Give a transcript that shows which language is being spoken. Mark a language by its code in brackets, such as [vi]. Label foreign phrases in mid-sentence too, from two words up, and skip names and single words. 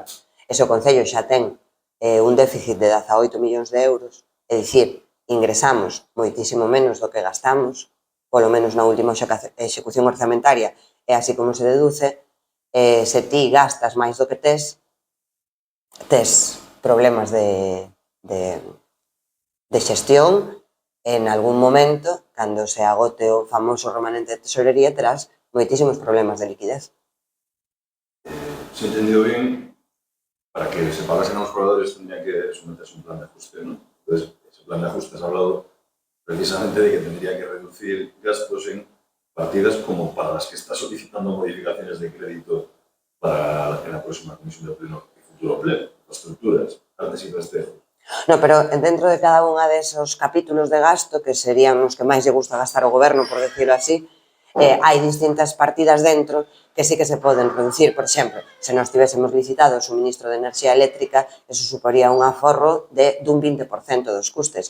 [gl] E se o Concello xa ten un déficit de 18 millóns de euros, é dicir, ingresamos moitísimo menos do que gastamos, polo menos na última execución orzamentaria, é así como se deduce, se ti gastas máis do que tes problemas de xestión. En algún momento, cando se agote o famoso remanente de tesorería, terás moitísimos problemas de liquidez. [es] Se entendido bien, para que se pagasen a los proveedores tendría que someterse un plan de ajuste, ¿no? Entonces, ese plan de ajuste has hablado precisamente de que tendría que reducir gastos en partidas como para las que está solicitando modificaciones de crédito para en la próxima Comisión de Pleno y Futuro Pleno, infraestructuras, artes y festejos. [gl] No, pero dentro de cada unha desos capítulos de gasto, que serían os que máis lle gusta gastar o goberno, [es] por decirlo así, [gl] hai distintas partidas dentro que sí que se poden reducir. Por exemplo, se nós tivésemos licitado o suministro de enerxía eléctrica, eso suporía un aforro dun 20% dos custes.